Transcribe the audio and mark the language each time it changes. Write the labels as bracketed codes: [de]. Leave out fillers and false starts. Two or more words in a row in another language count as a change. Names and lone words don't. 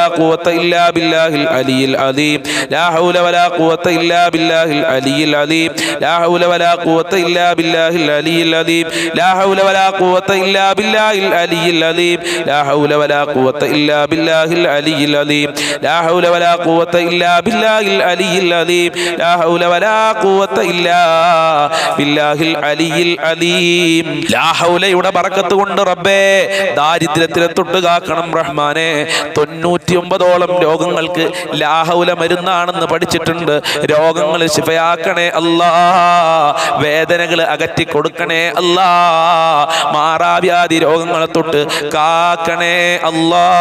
[ar] قوة إلا بالله العلي العظيم لا حول ولا قوة إلا بالله العلي العظيم لا حول ولا قوة إلا بالله العلي العظيم لا حول ولا قوة إلا بالله العلي العظيم لا حول ولا قوة إلا بالله العلي العظيم لا حول ولا قوة إلا بالله العلي العظيم لا حول ولا قوة إلا بالله العلي العظيم لا [ml] ഹൗലയുടെ ബറക്കത്ത് കൊണ്ട് റബ്ബേ ദാരിദ്ര്യത്തിനെ തൊട്ട് കാക്കണം റഹ്മാനെ. 99ഓളം രോഗങ്ങൾക്ക് [ar] لا حول [ml] മരുന്നാണെന്ന് പഠിച്ചിട്ടുണ്ട്. രോഗങ്ങൾ ശിഫയാക്കണേ അല്ലാ, വേദനകൾ അകറ്റി കൊടുക്കണേ അല്ലാ, മാറാവ്യാധി രോഗങ്ങളെ തൊട്ട് കാക്കണേ അല്ലാ.